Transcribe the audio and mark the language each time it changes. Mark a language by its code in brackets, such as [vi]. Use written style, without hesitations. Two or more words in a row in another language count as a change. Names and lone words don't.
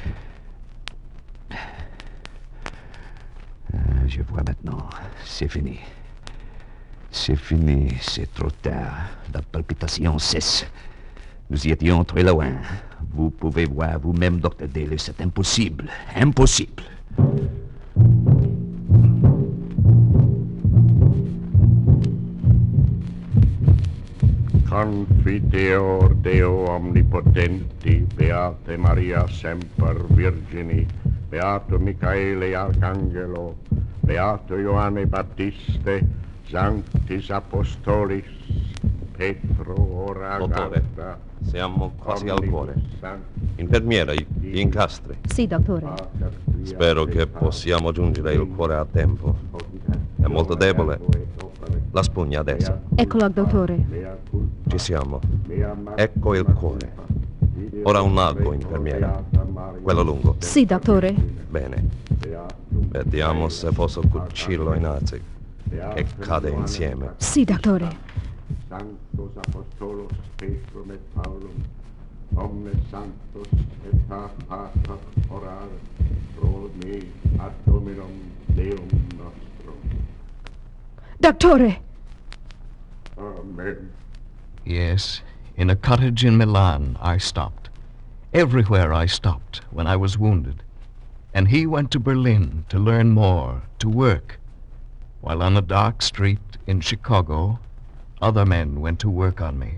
[fr] Je vois maintenant. C'est fini. C'est fini. C'est trop tard. La palpitation cesse. Nous y étions très loin. Vous pouvez voir vous-même, Dr. Dailey, c'est impossible. Impossible. [la] Confiteor Deo omnipotenti, Beate Maria semper Virgini, Beato Michaele Arcangelo, Beato Ioanne Battiste, Sanctis Apostolis, Petro ora [it] Dottore, Gata, siamo quasi al cuore. Infermiera, gli incastri. Sì, dottore. Spero che possiamo giungere il cuore a tempo. È molto debole. La spugna adesso. Eccolo, dottore. Ci siamo. Ecco il cuore. Ora un altro, infermiera. Quello lungo. Sì, dottore. Bene. Vediamo se posso cucirlo in alzi. Che cade insieme. Sì, dottore. [la] Sanctos Apostolos Petrum et Paulum, omnes sanctos et pater orar pro me ad Dominum Deum nostrum. [it] Dottore! [la] Amen. [en] Yes, in a cottage in Milan, I stopped. Everywhere I stopped when I was wounded. And he went to Berlin to learn more, to work. While on a dark street in Chicago, other men went to work on me.